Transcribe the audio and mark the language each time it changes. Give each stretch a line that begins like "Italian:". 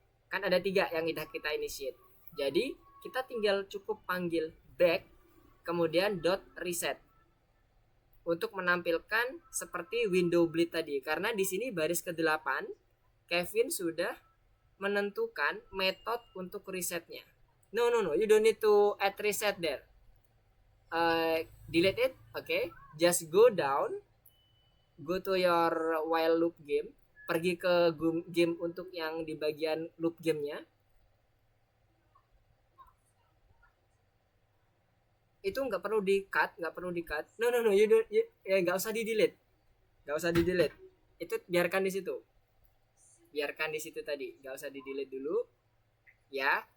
Indonesian: Kan ada 3 yang udah kita initiate. Jadi, kita tinggal cukup panggil back kemudian dot reset untuk menampilkan seperti window bleed tadi. Karena di sini baris ke-8 Kevin sudah menentukan metode untuk resetnya.
English: No, you don't need to add reset there. Delete it, okay. Just go down, go to your while loop game,
Indonesian: pergi ke game untuk yang di bagian loop gamenya. Itu nggak perlu di cut.
English: No, you don't,
Indonesian: ya nggak usah di delete, itu biarkan di situ tadi, nggak usah di delete dulu ya.